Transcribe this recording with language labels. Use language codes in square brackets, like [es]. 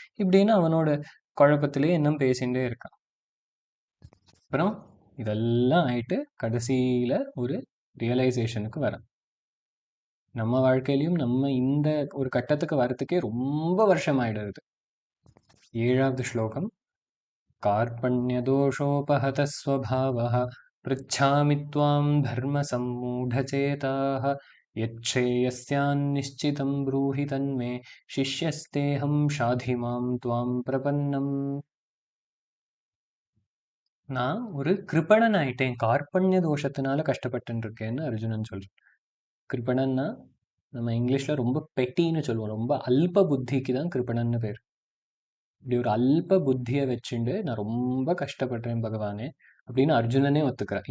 [ta] இப்படின்னு அவனோட குழப்பத்திலே இன்னும் பேசிகிட்டே இருக்கான். அப்புறம் இதெல்லாம் ஆயிட்டு கடைசியில ஒரு ரியலைசேஷனுக்கு வரான். நம்ம வாழ்க்கையிலையும் நம்ம இந்த ஒரு கட்டத்துக்கு வரத்துக்கே ரொம்ப வருஷம் ஆயிடுது. 7வது ஸ்லோகம். [sa] कार्पण्यदोषोपहतः स्वभावः पृच्छामि त्वां धर्मसम्मूढचेताः यच्छ्रेयस्यान्निश्चितं ब्रूहि तन्मे शिष्यस्तेऽहं शाधिमां त्वां प्रपन्नम्. [ta] நான் ஒரு கிருபணன் ஆயிட்டேன், கார்பண்ய தோஷத்தினால கஷ்டப்பட்டு இருக்கேன்னு அர்ஜுனன் சொல்றான். கிருபணன்னா நம்ம இங்கிலீஷ்ல ரொம்ப பெட்டின்னு சொல்லுவோம், ரொம்ப அல்ப புத்திக்கு தான் கிருபணன்னு பேர். இப்படி ஒரு அல்ப புத்தியை வச்சுண்டு நான் ரொம்ப கஷ்டப்படுறேன் பகவானே அப்படின்னு அர்ஜுனனே ஒத்துக்கிறான்.